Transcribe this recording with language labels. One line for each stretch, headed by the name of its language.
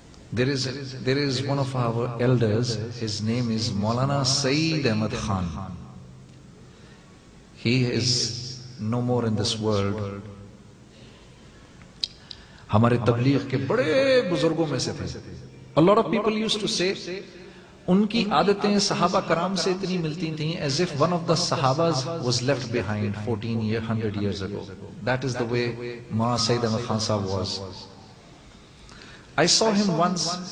English: There is one of our elders, his name is Maulana Saeed Ahmad Khan. He is no more in this world.
Hindi: हमारे तबलीग के बड़े बुजुर्गों में से थे.
English: A lot of people used to say,
Hindi: उनकी आदतें सहाबा कराम से इतनी मिलती थीं,
English: as if one of the sahabas was left behind 100 years ago. That is the way Maulana Saeed Ahmad Khan Sahab was. I saw him once.